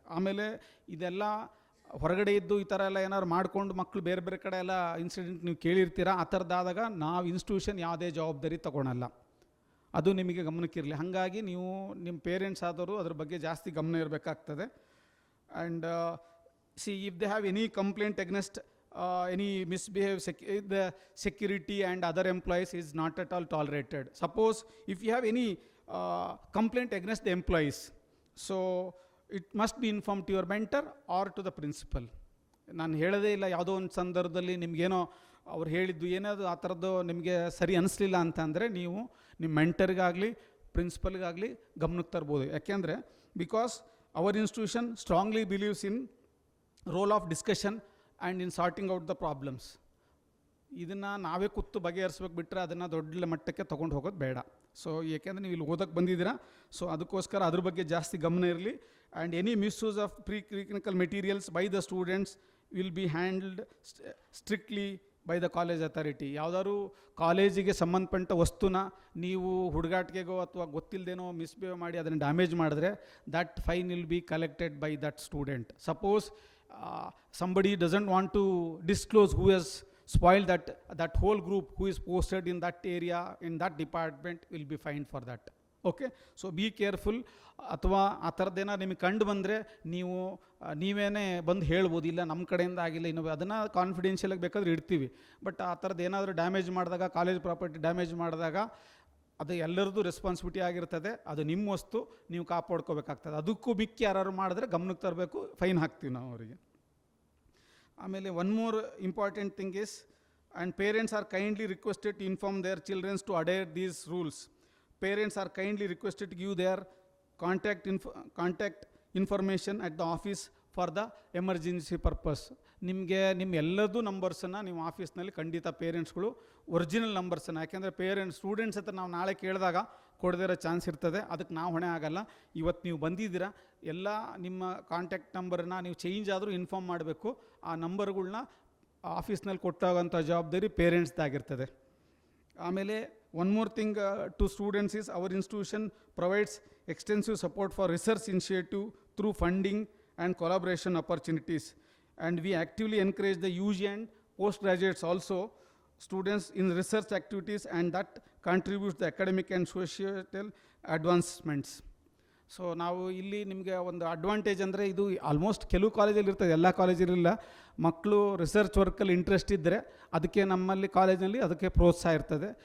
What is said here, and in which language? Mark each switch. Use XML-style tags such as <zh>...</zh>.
<kn>ಆಮೇಲೆ ಇದೆಲ್ಲ ಹೊರಗಡೆ ಇದ್ದು ಈ ಥರ ಎಲ್ಲ ಏನಾದ್ರು ಮಾಡ್ಕೊಂಡು ಮಕ್ಕಳು ಬೇರೆ ಬೇರೆ ಕಡೆ ಎಲ್ಲ ಇನ್ಸಿಡೆಂಟ್ ನೀವು ಕೇಳಿರ್ತೀರ. ಆ ಥರದ್ದಾದಾಗ ನಾವು ಇನ್ಸ್ಟಿಟ್ಯೂಷನ್ ಯಾವುದೇ ಜವಾಬ್ದಾರಿ ತಗೊಳಲ್ಲ. ಅದು ನಿಮಗೆ ಗಮನಕ್ಕಿರಲಿ. ಹಾಗಾಗಿ ನೀವು ನಿಮ್ಮ ಪೇರೆಂಟ್ಸ್ ಆದವರು ಅದ್ರ ಬಗ್ಗೆ ಜಾಸ್ತಿ ಗಮನ ಇರಬೇಕಾಗ್ತದೆ.</kn> <en>And see, if they have any complaint against any misbehave, the security and other employees is not at all tolerated. Suppose if you have any complaint against the employees, so it must be informed to your mentor or to the principal.</en> <kn>ನಾನು ಹೇಳೋದೇ ಇಲ್ಲ, ಯಾವುದೋ ಒಂದು ಸಂದರ್ಭದಲ್ಲಿ ನಿಮಗೇನೋ ಅವ್ರು ಹೇಳಿದ್ದು ಏನಾದರೂ ಆ ಥರದ್ದು ನಿಮಗೆ ಸರಿ ಅನಿಸ್ಲಿಲ್ಲ ಅಂತಂದರೆ ನೀವು ನಿಮ್ಮ ಮೆಂಟರ್ಗಾಗಲಿ ಪ್ರಿನ್ಸಿಪಲ್ಗಾಗಲಿ ಗಮನಕ್ಕೆ ತರ್ಬೋದು.</kn> <en>ಯಾಕೆಂದರೆ because our institution strongly believes in role of discussion and in sorting out the problems.</en> <kn>ಇದನ್ನು ನಾವೇ ಕೂತು ಬಗೆಹರಿಸ್ಬೇಕು ಬಿಟ್ಟರೆ ಅದನ್ನು ದೊಡ್ಡ ಮಟ್ಟಕ್ಕೆ ತೊಗೊಂಡು ಹೋಗೋದು ಬೇಡ. ಸೊ ಏಕೆಂದರೆ ನೀವು ಇಲ್ಲಿ ಓದೋಕ್ಕೆ ಬಂದಿದ್ದೀರಾ, ಸೊ ಅದಕ್ಕೋಸ್ಕರ ಅದ್ರ ಬಗ್ಗೆ ಜಾಸ್ತಿ ಗಮನ ಇರಲಿ.</kn> <en>And any misuse of preclinical materials by the students will be handled strictly by the college authority.</en> <kn>ಯಾವುದಾದ್ರು ಕಾಲೇಜಿಗೆ ಸಂಬಂಧಪಟ್ಟ ವಸ್ತುನ ನೀವು ಹುಡುಗಾಟಿಗೆಗೋ ಅಥವಾ ಗೊತ್ತಿಲ್ಲದೇನೋ ಮಿಸ್ಬಿಹೇವ್ ಮಾಡಿ ಅದನ್ನು ಡ್ಯಾಮೇಜ್ ಮಾಡಿದ್ರೆ</kn> <en>That fine will be collected by that student. Suppose somebody doesn't want to disclose who has spoiled that whole group who is posted in that area, in that department, will be fined for that. Okay, so be careful.</en> <kn>ಅಥವಾ ಆ ಥರದ್ದೇನೋ ನಿಮಗೆ ಕಂಡು ಬಂದರೆ ನೀವು ನೀವೇನೇ ಬಂದು ಹೇಳ್ಬೋದು, ಇಲ್ಲ ನಮ್ಮ ಕಡೆಯಿಂದ ಆಗಿಲ್ಲ ಇನ್ನೂ ಅದನ್ನು ಕಾನ್ಫಿಡೆನ್ಷಿಯಲಾಗಿ ಬೇಕಾದ್ರೆ ಇಡ್ತೀವಿ. ಬಟ್ ಆ ಥರದ್ದು ಏನಾದರೂ ಡ್ಯಾಮೇಜ್ ಮಾಡಿದಾಗ, ಕಾಲೇಜ್ ಪ್ರಾಪರ್ಟಿ ಡ್ಯಾಮೇಜ್ ಮಾಡಿದಾಗ ಅದು ಎಲ್ಲರದ್ದು ರೆಸ್ಪಾನ್ಸಿಬಿಲಿಟಿ ಆಗಿರ್ತದೆ. ಅದು ನಿಮ್ಮ ವಸ್ತು, ನೀವು ಕಾಪಾಡ್ಕೋಬೇಕಾಗ್ತದೆ. ಅದಕ್ಕೂ ಮಿಕ್ಕಿ ಯಾರು ಮಾಡಿದ್ರೆ ಗಮನಕ್ಕೆ ತರಬೇಕು, ಫೈನ್ ಹಾಕ್ತೀವಿ ನಾವು ಅವರಿಗೆ.</kn> <en>ಆಮೇಲೆ one more important thing is, and parents are kindly requested to inform their childrens to adhere these rules. Parents are kindly requested to give their contact information at the office for the emergency purpose.</en> <kn>ನಿಮಗೆ ನಿಮ್ಮ ಎಲ್ಲದೂ ನಂಬರ್ಸನ್ನು ನೀವು ಆಫೀಸ್ನಲ್ಲಿ ಖಂಡಿತ ಪೇರೆಂಟ್ಸ್ಗಳು original ನಂಬರ್ಸನ್ನು, ಯಾಕೆಂದರೆ students ಹತ್ರ ನಾವು ನಾಳೆ ಕೇಳಿದಾಗ ಕೊಡದೇ ಇರೋ ಚಾನ್ಸ್ ಇರ್ತದೆ. ಅದಕ್ಕೆ ನಾವು ಹೊಣೆ ಆಗಲ್ಲ. ಇವತ್ತು ನೀವು ಬಂದಿದ್ದೀರಾ, ಎಲ್ಲ ನಿಮ್ಮ ಕಾಂಟ್ಯಾಕ್ಟ್ ನಂಬರನ್ನ ನೀವು ಚೇಂಜ್ ಆದರೂ ಇನ್ಫಾರ್ಮ್ ಮಾಡಬೇಕು. ಆ ನಂಬರ್ಗಳ್ನ ಆಫೀಸ್ನಲ್ಲಿ ಕೊಟ್ಟಾಗಂಥ ಜವಾಬ್ದಾರಿ ಪೇರೆಂಟ್ಸ್ದಾಗಿರ್ತದೆ.</kn> <en>ಆಮೇಲೆ one more thing to students is, our institution provides extensive support for research initiative through funding and collaboration opportunities, and we actively encourage the UG and postgraduates also students in research activities, and that contributes the academic and societal advancements.</en> <kn>So ನಾವು ಇಲ್ಲಿ ನಿಮಗೆ ಒಂದು advantage ಅಂದರೆ, ಇದು almost ಕೆಲವು ಕಾಲೇಜಲ್ಲಿ ಇರ್ತದೆ, ಎಲ್ಲ ಕಾಲೇಜಲ್ಲಿಲ್ಲ. ಮಕ್ಕಳು ರಿಸರ್ಚ್ ವರ್ಕಲ್ಲಿ ಇಂಟ್ರೆಸ್ಟ್ ಇದ್ದರೆ ಅದಕ್ಕೆ ನಮ್ಮಲ್ಲಿ ಕಾಲೇಜಿನಲ್ಲಿ ಅದಕ್ಕೆ ಪ್ರೋತ್ಸಾಹ ಇರ್ತದೆ.</kn>